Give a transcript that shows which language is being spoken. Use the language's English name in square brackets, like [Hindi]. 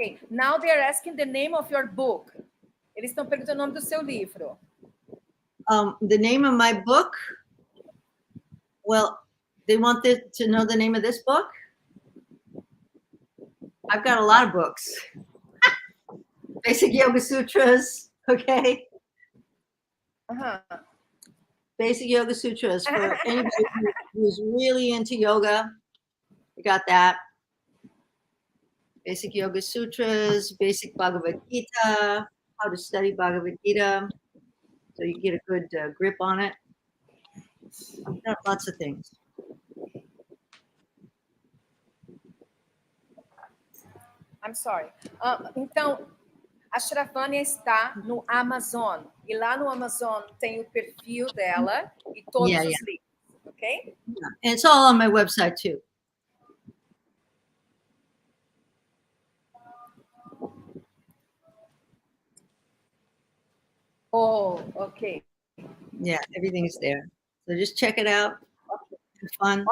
[English] Now they're asking the name of your book. [Portuguese] Eles estão perguntando o nome do seu livro. [English] The name of my book. Well, they want to know the name of this book. I've got a lot of books. Basic Yoga Sutras. Okay. Basic Yoga Sutras for anybody who's really into yoga. You got that. Basic Yoga Sutras, Basic Bhagavad Gita, how to study Bhagavad Gita, so you get a good grip on it. I've got lots of things. I'm sorry. [Portuguese] Então, a Shravanya está no Amazon. E lá no Amazon tem o perfil dela e todos os livros. [English] Okay? Yeah. And it's all on my website too. Oh, okay. Yeah, everything's there. So just check it out. Have fun.